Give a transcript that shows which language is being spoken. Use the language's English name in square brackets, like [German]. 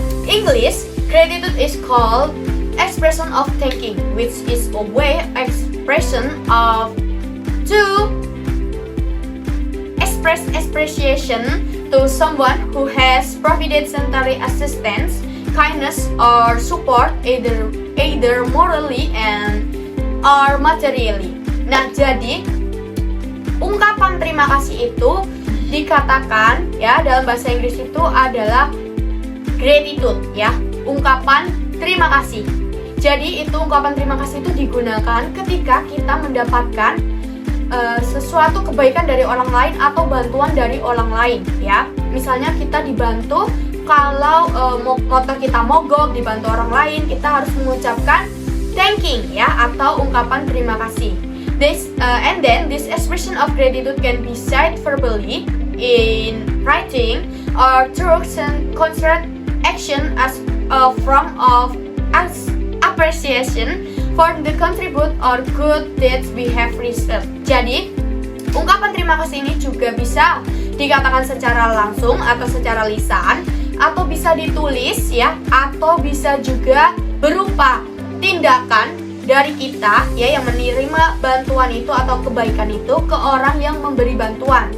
[English] English, gratitude is called expression of thanking, which is a way expression of to express appreciation to someone who has provided sanitary assistance, kindness, or support either morally or materially. [Indonesian] Nah, jadi ungkapan terima kasih itu dikatakan ya dalam bahasa Inggris itu adalah gratitude ya, ungkapan terima kasih. Jadi itu ungkapan terima kasih itu digunakan ketika kita mendapatkan sesuatu kebaikan dari orang lain atau bantuan dari orang lain ya. Misalnya kita dibantu, kalau motor kita mogok, dibantu orang lain, kita harus mengucapkan thanking ya atau ungkapan terima kasih. [English] And then this expression of gratitude can be said verbally, in writing, or through concrete action as a form of appreciation for the contribute or good deeds we have received. [Indonesian] Jadi, ungkapan terima kasih ini juga bisa dikatakan secara langsung atau secara lisan, atau bisa ditulis ya, atau bisa juga berupa tindakan dari kita ya yang menerima bantuan itu atau kebaikan itu ke orang yang memberi bantuan.